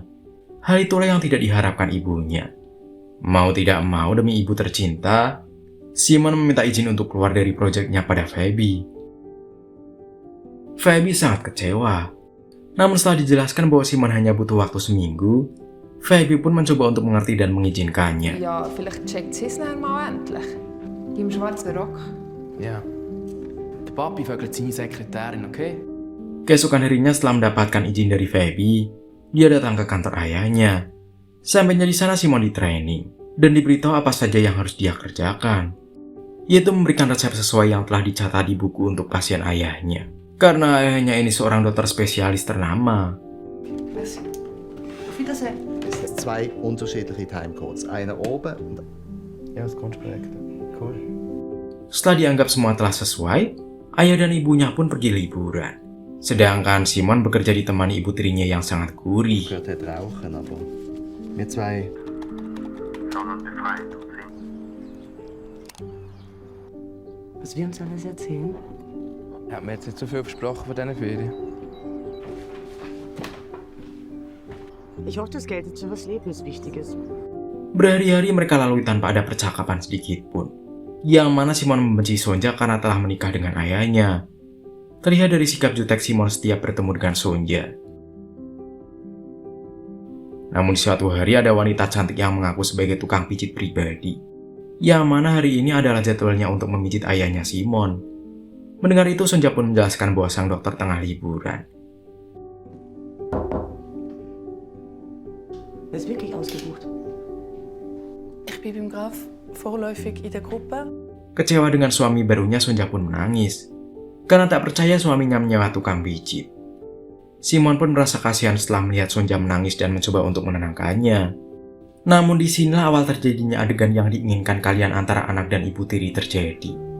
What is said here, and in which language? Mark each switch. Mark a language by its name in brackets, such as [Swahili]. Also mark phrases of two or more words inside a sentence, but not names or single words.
[Indonesian] Hal itulah yang tidak diharapkan ibunya. Mau tidak mau demi ibu tercinta, Simon meminta izin untuk keluar dari proyeknya pada Feby. Feby sangat kecewa. Namun setelah dijelaskan bahwa Simon hanya butuh waktu seminggu, Feby pun mencoba untuk mengerti dan mengizinkannya. [German] Ja, vielleicht checkt sie es dann mal endlich. Die im schwarzen Rock. Ja. Der Papi vögelt seine Sekretärin, okay? [Indonesian] Keesokan harinya setelah mendapatkan izin dari Feby, dia datang ke kantor ayahnya. Sampainya di sana Simon di training dan diberitahu apa saja yang harus dia kerjakan, yaitu memberikan resep sesuai yang telah dicatat di buku untuk pasien ayahnya. Karena ayahnya ini seorang dokter spesialis ternama. [German] Was? Auf Wiedersehen. Es sind zwei unterschiedliche Timecodes. Einer oben und Ja, das kannst du korrekt. Cool. [Indonesian] Setelah dianggap semua telah sesuai, ayah dan ibunya pun pergi liburan. Sedangkan Simon bekerja ditemani ibu tirinya yang sangat gurih. [German] gehört hat rauchen, aber wir zwei. Was wir uns alles erzählen? Hat mir jetzt nicht so viel versprochen von diesen Ferien. Ich hoffe, das Geld ist für was Lebenswichtiges. [Indonesian] Berhari-hari mereka lalui tanpa ada percakapan sedikit pun. Yang mana Simon membenci Sonja karena telah menikah dengan ayahnya. Terlihat dari sikap jutek Simon setiap bertemu dengan Sonja. Namun suatu hari ada wanita cantik yang mengaku sebagai tukang pijit pribadi. Yang mana hari ini adalah jadwalnya untuk memijit ayahnya Simon. Mendengar itu Sonja pun menjelaskan bahwa sang dokter tengah liburan. [German] Das ist wirklich ausgebucht. Ich bin beim Graf vorläufig in der Gruppe. [Indonesian] Kecewa dengan suami barunya, Sonja pun menangis. Karena tak percaya suaminya menyewa tukang pijit. Simon pun merasa kasihan setelah melihat Sonja menangis dan mencoba untuk menenangkannya. Namun disinilah awal terjadinya adegan yang diinginkan kalian antara anak dan ibu tiri terjadi.